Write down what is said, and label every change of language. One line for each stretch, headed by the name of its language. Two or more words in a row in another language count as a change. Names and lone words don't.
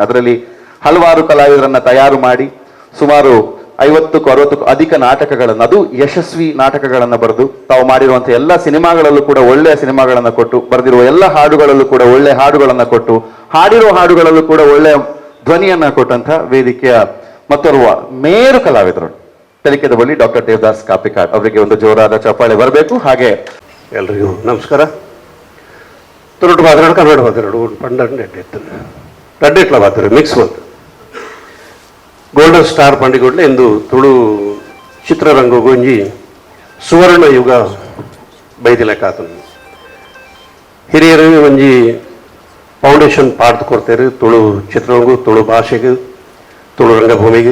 Kannada: ಅದರಲ್ಲಿ ಹಲವಾರು ಕಲಾವಿದರನ್ನ ತಯಾರು ಮಾಡಿ ಸುಮಾರು 50ಕ್ಕೂ 60ಕ್ಕೂ ಅಧಿಕ ನಾಟಕಗಳನ್ನು, ಅದು ಯಶಸ್ವಿ ನಾಟಕಗಳನ್ನ ಬರೆದು ತಾವು ಮಾಡಿರುವಂತಹ ಎಲ್ಲ ಸಿನಿಮಾಗಳಲ್ಲೂ ಕೂಡ ಒಳ್ಳೆಯ ಸಿನಿಮಾಗಳನ್ನ ಕೊಟ್ಟು, ಬರೆದಿರುವ ಎಲ್ಲ ಹಾಡುಗಳಲ್ಲೂ ಕೂಡ ಒಳ್ಳೆಯ ಹಾಡುಗಳನ್ನ ಕೊಟ್ಟು, ಹಾಡಿರುವ ಹಾಡುಗಳಲ್ಲೂ ಕೂಡ ಒಳ್ಳೆಯ ಧ್ವನಿಯನ್ನ ಕೊಟ್ಟಂತಹ ವೇದಿಕೆಯ ಮತ್ತೋರ್ವ ಮೇರು ಕಲಾವಿದರು ತೆಲಿಕೆದ ಬಳಿ ಡಾಕ್ಟರ್ ದೇವದಾಸ್ ಕಾಪಿಕಾಡ್ ಅವರಿಗೆ ಒಂದು ಜೋರಾದ ಚಪ್ಪಾಳೆ ಬರಬೇಕು. ಹಾಗೆ ಎಲ್ರಿಗೂ ನಮಸ್ಕಾರ.
Tulu: ತುರುಟು ಮಾತಾಡು ಕನ್ನಡ ಮಾತಾಡು ಪಂಡ ರಡ್ಡೆಟ್ಲ ಮಾತಾಡು ಮಿಕ್ಸ್ ಬಂತು. ಗೋಲ್ಡನ್ ಸ್ಟಾರ್ ಪಂಡಿಗೊಡ್ಲೆ ಎಂದು ತುಳು ಚಿತ್ರರಂಗ ಗೊಂಜಿ ಸುವರ್ಣ ಯುಗ ಬೈದಿಲೆಕ್ಕಾತನು. ಹಿರಿಯರು ಒಂಜಿ ಫೌಂಡೇಶನ್ ಪಾಡ್ದು ಕೊಡ್ತಾರೆ ತುಳು ಚಿತ್ರರಂಗ, ತುಳು ಭಾಷೆಗೆ, ತುಳು ರಂಗಭೂಮಿಗೆ.